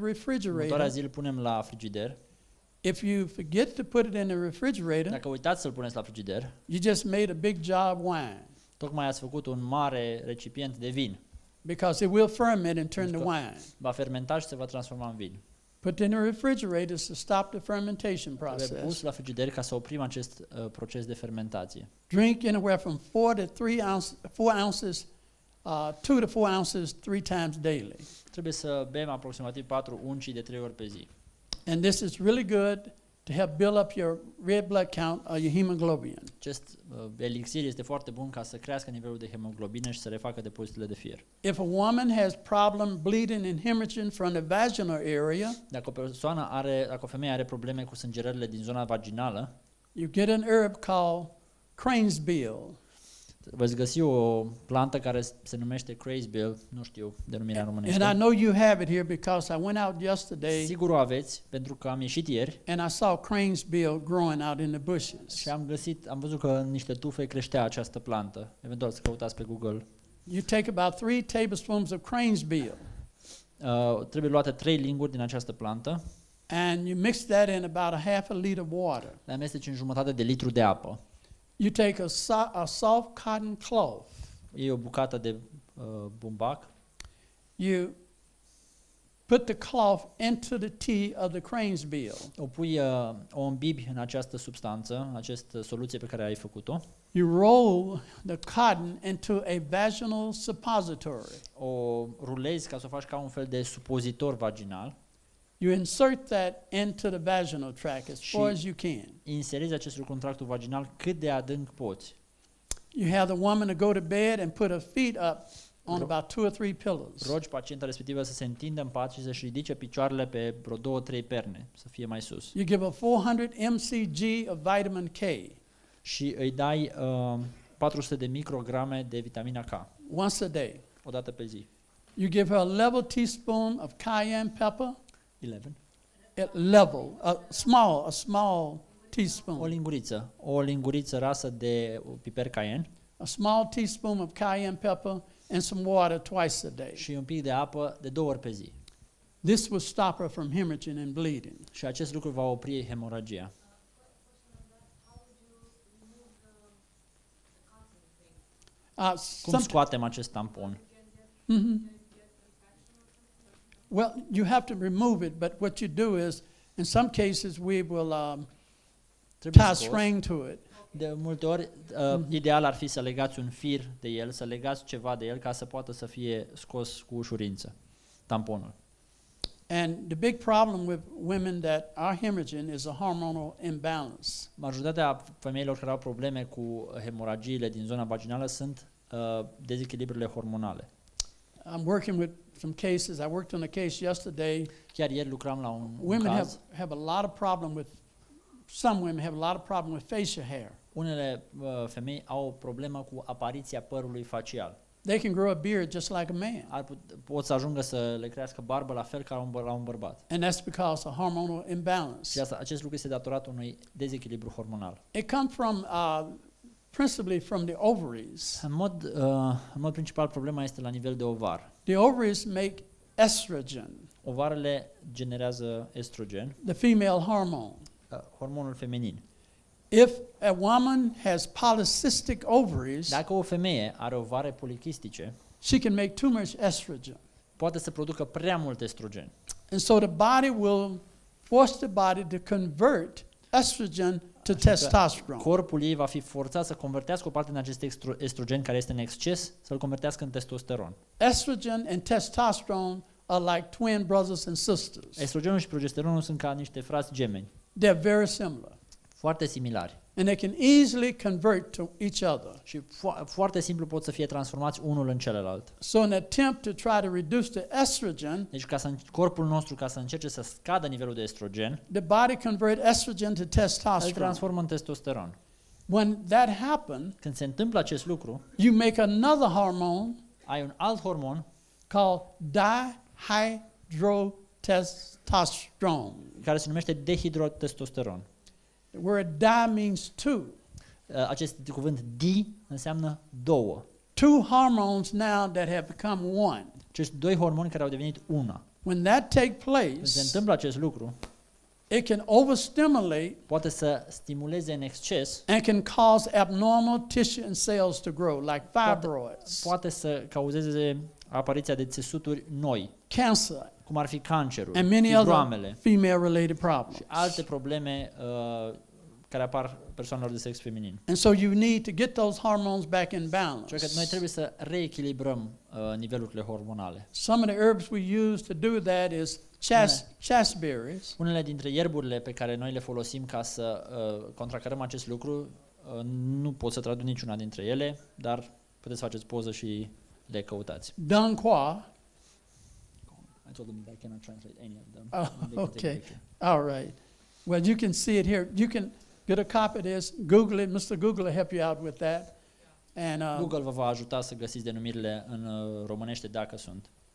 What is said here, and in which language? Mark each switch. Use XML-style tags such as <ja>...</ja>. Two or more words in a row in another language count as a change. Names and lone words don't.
<ro>Următoarea</ro> <en>refrigerator.</en> <ro>zi îl punem la frigider.</ro> <en>If you forget to put it in the refrigerator,</en> <ro>Dacă uitați să-l puneți la frigider,</ro> <en>you just made a big jar of wine,</en> <ro>tocmai ați făcut un mare recipient de vin.</ro> <en>because it will ferment and turn to</en> <ro>Pentru că</ro> <en>wine.</en> <ro>va fermenta și se va transforma în vin.</ro> <en>Put it in the refrigerator to stop the fermentation</en> <ro>Trebuie pus</ro> <en>process.</en> <ro>la frigider ca să oprim acest proces de fermentație.</ro> <en>Drink anywhere from 4 to 3 ounces, 4 ounces, 2 to 4 ounces 3 times daily.</en> <ro>Trebuie să bem aproximativ 4 unci de 3 ori pe zi.</ro> <en>And this is really good to help build up your red blood count or your hemoglobin.</en> <ro>Acest elixir este foarte bun ca să crească nivelul de hemoglobină și să refacă depozitele de fier.</ro> <en>If a woman has problem bleeding and hemorrhaging from the vaginal area,</en> <ro>Dacă o femeie are probleme cu sângerările din zona vaginală,</ro> <en>you get an herb called crane's bill.</en> <ro>veți găsi o plantă care se numește crazebill, nu știu denumirea</ro> <en>And I</en> <ro>românească.</ro> <en>know you have it here because I went out yesterday</en> <ro>Sigur o aveți, pentru că am ieșit ieri</ro> <en>and I saw crane's bill growing out in the bushes.</en> <ro>și am văzut că în niște tufe creștea această plantă. Eventual să căutați pe Google.</ro> <en>You take about 3 tablespoons of crane's bill</en> <ro>Trebuie luate 3 linguri din această plantă,</ro> <en>and you mix that in about a half a liter of water.</en> <ro>le amesteci în jumătate de litru de apă.</ro> <en>You take a soft cotton cloth.</en> <ro>Iei o bucată de bumbac,</ro> <en>You put the cloth into the tea of the crane's bill.</en> <ro>o îmbibi în această substanță, această soluție pe care ai făcut-o,</ro> <en>You roll the cotton into a vaginal suppository.</en> <ro>o rulezi ca să o faci ca un fel de supozitor vaginal,</ro> <en>You insert that into the vaginal tract as far as you can.</en> <ro>inserezi acest lucru în tractul vaginal cât de adânc poți.</ro> <en>You have the woman to go to bed and put her feet up on about 2 or 3 pillows.</en> <ro>Rogi pacienta respectivă să se întindă în pat și să-și ridice picioarele pe vreo 2-3 perne, să fie mai sus.</ro> <en>You give her 400 mcg of vitamin K</en> <ro>Și îi dai 400 de micrograme de vitamina K,</ro> <en>once a day.</en> <ro>o dată pe zi.</ro> <en>You give her a level teaspoon of cayenne pepper, 11. at level, a small teaspoon.</en> <ro>O linguriță rasă de piper cayenne</ro> <en>A small teaspoon of cayenne pepper and some water twice a day.</en> <ro>și un pic de apă de 2 ori pe zi.</ro> <en>This will stop her from hemorrhaging and bleeding.</en> <ro>Și acest lucru va opri hemoragia. Cum scoatem acest tampon?</ro> <en>Well, you have to remove it, but what you do is, in some cases, we will</en> <ro>Trebuie</ro> <en>tie a</en> <ro>scos.</ro> <en>string to it.</en> <ro>De multe ori, ideal ar fi să legați un fir de el, să legați ceva de el ca să poată să fie scos cu ușurință, tamponul.</ro> <en>And the big problem with women that are hemorrhaging is a hormonal imbalance.</en> <ro>Majoritatea femeilor care au probleme cu hemoragiile din zona vaginală sunt dezechilibrurile hormonale.</ro> <en>I'm working with some cases. I worked on a case yesterday.</en> <ro>Chiar ieri lucram la un</ro> <en>Women</en> <ro>caz.</ro> <en>have a lot of problem with, some women have a lot of problem with facial hair.</en> <ro>Unele femei au o problemă cu apariția părului facial.</ro> <en>They can grow a beard just like a man.</en> <ro>Pot să ajungă să le crească barbă la fel ca la un bărbat.</ro> <en>And that's because of hormonal imbalance.</en> <ro>Și acest lucru este datorat unui dezechilibru hormonal.</ro> <en>It comes from principally from the ovaries.</en> <ro>În mod principal problema este la nivel de ovar.</ro> <en>The ovaries make estrogen,</en> <ro>Ovarele generează estrogen,</ro> <en>the female hormone.</en> <ro>hormonul feminin.</ro> <en>If a woman has polycystic ovaries,</en> <ro>Dacă o femeie are ovare polichistice,</ro> <en>she can make too much estrogen.</en> <ro>poate să producă prea mult estrogen.</ro> <en>And so the body will force the body to convert estrogen to testosterone.</en> <ro>Corpul ei va fi forțat să convertească o parte din acest estrogen care este în exces, să-l convertească în testosteron.</ro> <en>Estrogen and testosterone are like twin brothers and sisters.</en> <ro>Estrogenul și progesteronul sunt ca niște frați gemeni,</ro> <en>They're very similar.</en> <ro>foarte similari.</ro> <en>And they can easily convert to each other.</en> <ro>Și foarte simplu pot să fie transformați unul în celălalt.</ro> <en>So in an attempt to try to reduce the estrogen,</en> <ro>Deci corpul nostru, ca să încerce să scadă nivelul de estrogen,</ro> <en>the body convert estrogen to</en> <ro>îl</ro> <en>testosterone.</en> <ro>transformă în testosteron.</ro> <en>When that happens,</en> <ro>Când se întâmplă acest lucru,</ro> <en>you make another hormone</en> <ro>ai un alt hormon</ro> <en>called dihydrotestosterone.</en> <ro>care se numește dehidrotestosteron.</ro> <en>The word di means two.</en> <ro>Acest cuvânt di înseamnă două.</ro> <en>Two hormones now that have become one.</en> <ro>Acești doi hormoni care au devenit una.</ro> <en>When that takes</en> <ro>Când se</ro> <en>place,</en> <ro>întâmplă acest lucru,</ro> <en>it can overstimulate</en> <ro>poate să stimuleze în exces,</ro> <en>and can cause abnormal tissue and cells to grow, like fibroids,</en> <ro>poate să cauzeze apariția de țesuturi noi,</ro> <en>cancer,</en> <ro>cum ar fi cancerul,</ro> <en>and many other</en> <ro>fibroamele</ro> <en>female-related</en> <ro>și</ro> <en>problems.</en> <ro>alte probleme care apar persoanelor de sex feminin.</ro> <en>And so you need to get those hormones back in balance.</en> <ro>Așa că noi trebuie să reechilibrăm nivelurile hormonale.</ro> <en>Some of the herbs we use to do that is chasteberries.</en> <ro>Unele dintre ierburile pe care noi le folosim ca să contracarăm acest lucru, nu pot să traduc niciuna dintre ele, dar puteți să faceți poză și le căutați.</ro> <en>Dangqua. I told them that I cannot translate any of them. Oh, They can take a okay. picture. All right. Well, you can see it here. You can get a copy of this. Google it. Mr. Google will help you out with that. And</en> <ro>Google vă va ajuta să găsiți denumirile în românește dacă sunt.</ro>